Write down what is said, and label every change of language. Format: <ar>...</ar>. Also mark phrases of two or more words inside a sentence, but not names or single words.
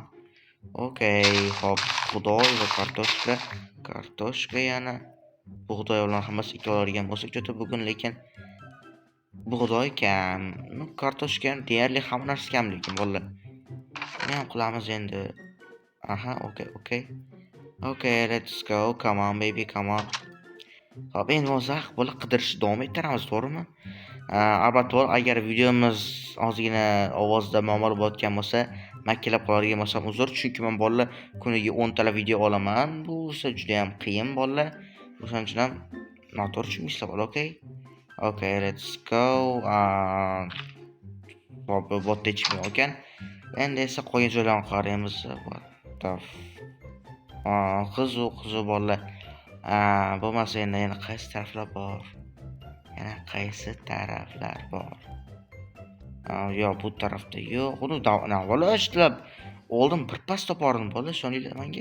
<uz>Okey, hop, xudoy va kartoshka yana bug'doy bilan hammasi ikki oladigan bo'lsak juda bugun, lekin bug'doy kam. Kartoshka deyarli hamma narsa kam, lekin bolalar. Nima ham qilamiz endi? Aha, okey.</uz> <en>Okay, let's go. Come on, baby, come on.</en> <uz>Hop, endi o'zaq bo'lib qidirishni davom ettiramiz, to'g'rimi? Albatta, agar videomiz ozgina ovozda muammo bo'layotgan bo'lsa, makkilab qoladigan bo'lsam uzr, chunki men bolalar kuniga 10 tala video olaman. Bu esa juda ham qiyin bolalar. O'shaning uchun ham noto'g'ri tushunmaysizlar bolalar, okey?</uz> <en>Okay, let's go.</en> <uz>Hop, botda chiqmay ekan. Endi esa qolgan joylarni qaraymiz.</uz> <en>What the</en> <uz>qiziq bolalar. Bo'lmasa yana qaysi taraflar bor? Yo, bu tarafda yo'q. Uni navbalo ishlab oldin bir pas topardim bolalar, ishoninglar menga.</uz>